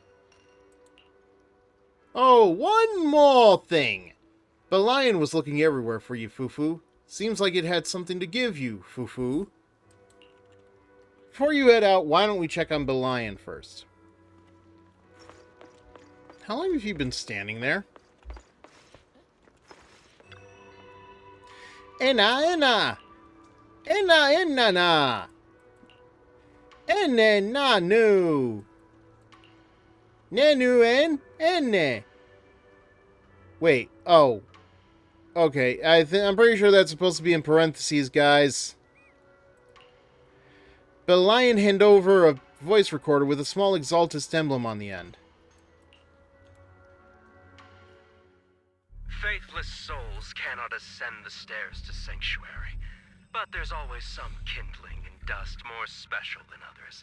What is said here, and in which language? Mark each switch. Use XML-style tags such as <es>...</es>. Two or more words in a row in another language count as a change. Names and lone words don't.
<en>Oh, one more thing. The lion was looking everywhere for you, Fufu. Seems like it had something to give you, Fufu. Before you head out, why don't we check on the lion first? How long have you been standing there? Ena! Na! Ene na nu! Nenu ene! Wait, oh. Okay, I'm pretty sure that's supposed to be in parentheses, guys. The lion handed over a voice recorder with a small exaltist emblem on the end. Faithless souls cannot ascend the stairs to sanctuary, but there's always some kindling in dust more special than others.</en>